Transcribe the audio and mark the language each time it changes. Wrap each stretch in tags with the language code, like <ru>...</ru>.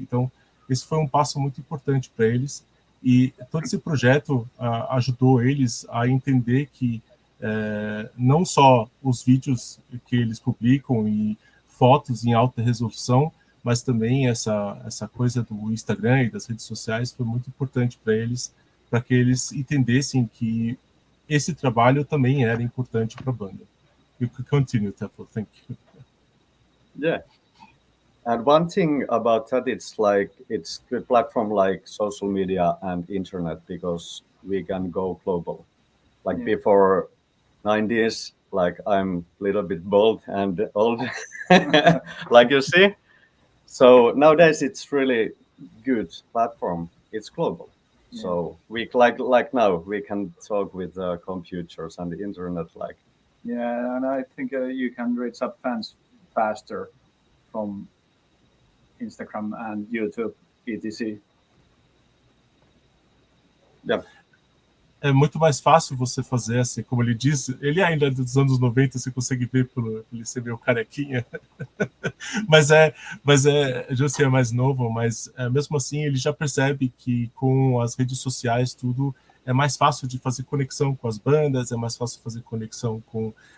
<pt>Então, esse foi um passo muito importante para eles, e todo esse projeto ajudou eles a entender que não só os vídeos que eles publicam e fotos em alta resolução, mas também essa coisa do Instagram e das redes sociais foi muito importante para eles, para que eles entendessem que esse trabalho também era importante para a banda.</pt> <en>You could continue, Tefo. Thank you. Yeah. And one thing about that, it's like it's good platform like social media and internet, because we can go global. Like before 90s, like I'm a little bit bold and old, like you see. So nowadays it's really good platform. It's global. Yeah. So we like now we can talk with computers and the internet. And I think you can reach up fans faster from Instagram and YouTube, etc. Yeah.</en> <pt>É muito mais fácil você fazer assim, como ele diz, ele ainda é dos anos 90, você consegue ver por ele ser meio carequinha, mas José é mais novo, mas mesmo assim ele já percebe que com as redes sociais tudo é mais fácil de fazer conexão com as bandas, é mais fácil fazer conexão com</pt>